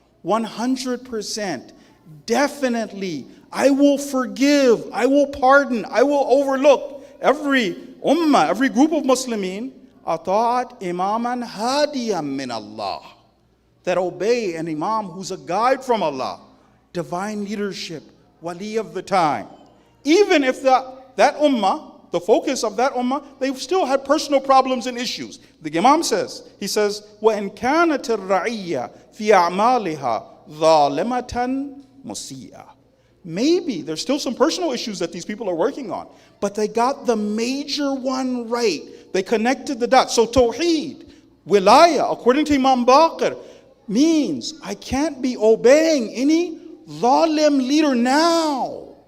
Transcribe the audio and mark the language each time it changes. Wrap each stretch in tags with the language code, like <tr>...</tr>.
<en>100%, definitely, I will forgive, I will pardon, I will overlook every ummah, every group of Muslimin,</en> <ar>أَطَاعَتْ إِمَامًا هَادِيًا مِّنَ اللَّهِ,</ar> <en>that obey an imam who's a guide from Allah, divine leadership, wali of the time. Even if that ummah, the focus of that ummah, they still had personal problems and issues. The Imam says, he says,</en> <ar>وَإِنْ كَانَتِ الرَّعِيَّةِ فِي أَعْمَالِهَا ظَالِمَةً مُسِيئَةً.</ar> <en>Maybe there's still some personal issues that these people are working on, but they got the major one right. They connected the dots. So tawheed, wilaya, according to Imam al-Baqir, means I can't be obeying any zalim leader now.</en>